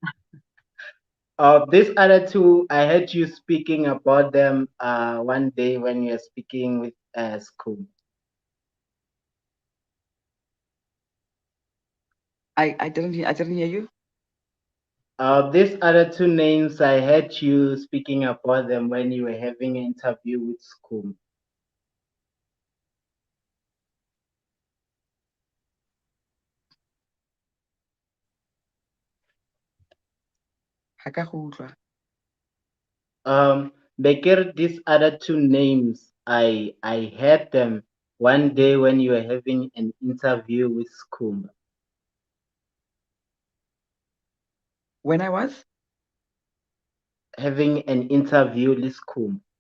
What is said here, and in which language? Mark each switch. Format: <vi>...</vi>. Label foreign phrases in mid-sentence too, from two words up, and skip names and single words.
<en>these other two, I heard you speaking about them one day when you were speaking with school. I didn't hear you. These other two names, I heard you speaking about them when you were having an interview with school.</en> <tn>Ha ka go utlwa.</tn> <en>Becker, these other two names, I heard them one day when you were having an interview with school. When I was? Having an interview with school,</en>